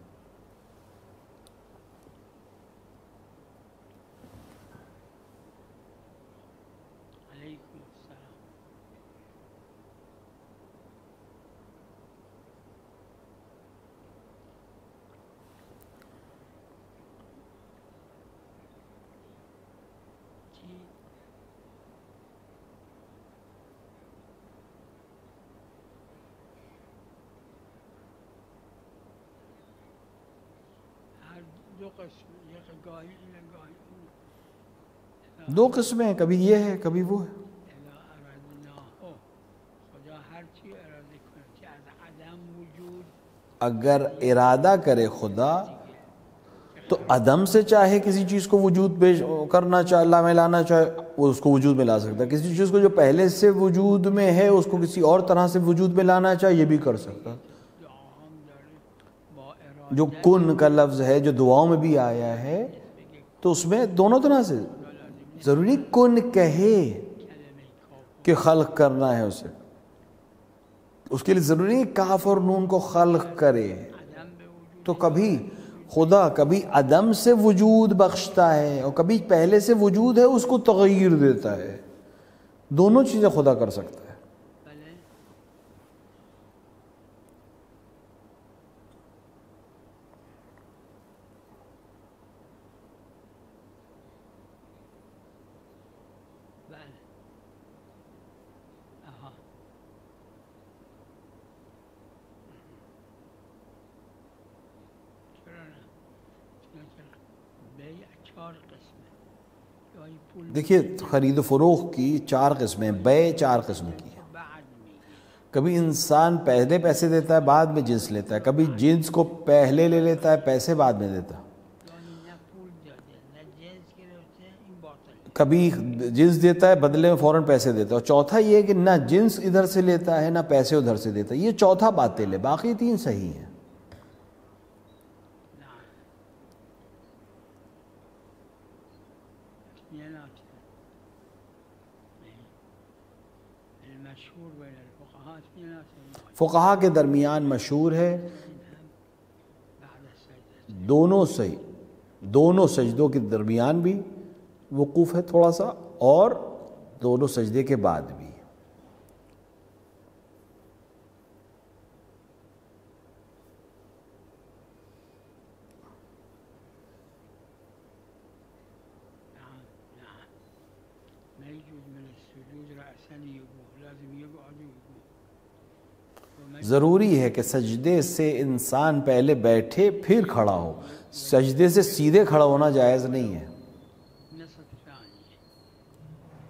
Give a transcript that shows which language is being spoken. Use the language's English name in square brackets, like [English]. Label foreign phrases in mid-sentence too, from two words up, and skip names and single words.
[Arabic] علیکم السلام. [Persian] جی هر دو قسم، یک گاهی اینه گاهی اونه. [Urdu] دو قسمیں ہیں، کبھی یہ ہے کبھی وہ ہے. [Arabic] اذا اردناه، [Persian] خدا ہر چی اراده کنه که از عدم وجود [Urdu] اگر ارادہ کرے خدا تو عدم سے چاہے کسی چیز کو وجود پیش کرنا چاہے، اللہ میں لانا چاہے، وہ اس کو وجود میں لا سکتا ہے. کسی چیز کو جو پہلے سے وجود میں ہے اس کو کسی اور طرح سے وجود میں لانا چاہے، یہ بھی کر سکتا ہے. [Persian] دعا هم داره با اراده [Urdu] جو کن کا لفظ ہے جو دعاؤں میں بھی آیا ہے تو اس میں دونوں طرح سے ضروری کن کہے [Persian] کلمه کاف [Urdu] کہ خلق کرنا ہے اسے، اس کے لیے ضروری کاف اور نون کو خلق کرے. [Persian] عدم به وجود [Urdu] تو کبھی خدا کبھی عدم سے وجود بخشتا ہے اور کبھی پہلے سے وجود ہے اس کو تغیر دیتا ہے. دونوں چیزیں خدا کر سکتا ہے. [Persian] بله. بله. آها. چرا نه؟ چرا بیع 4 قسمه. گاهی پول [Urdu] دیکھیے خرید و فروخت کی 4 قسمیں، بیع 4 قسم کی ہے. [Persian] بعد میگیره. [Urdu] کبھی انسان پہلے پیسے دیتا ہے بعد میں جنس لیتا ہے، کبھی جنس کو پہلے لے لیتا ہے پیسے بعد میں دیتا ہے، [Persian] یعنی نه پول داده نه جنس گرفته، این باطله. [Urdu] کبھی جنس دیتا ہے بدلے میں فوراً پیسے دیتا ہے. اور چوتھا یہ ہے کہ نہ جنس ادھر سے لیتا ہے نہ پیسے ادھر سے دیتا ہے. یہ چوتھا باطل ہے، باقی 3 صحیح ہیں. [Persian] نه یه نکته [Arabic] المشهور بین الفقهاء [Persian] یه نکته [Urdu] فقہا کے درمیان مشہور ہے [Arabic] بعد السجده [Urdu] دونوں صحیح، دونوں سجدوں کے درمیان بھی وقوف ہے تھوڑا سا، اور دونوں سجدے کے بعد بھی. [Arabic] نعم نعم ما يجوز من السجود رأسا يقوم، لازم يقعد ويقوم. [Urdu] ضروری ہے کہ سجدے سے انسان پہلے بیٹھے پھر کھڑا ہو. سجدے سے سیدھے کھڑا ہونا جائز نہیں ہے. [Arabic] نصف ثانية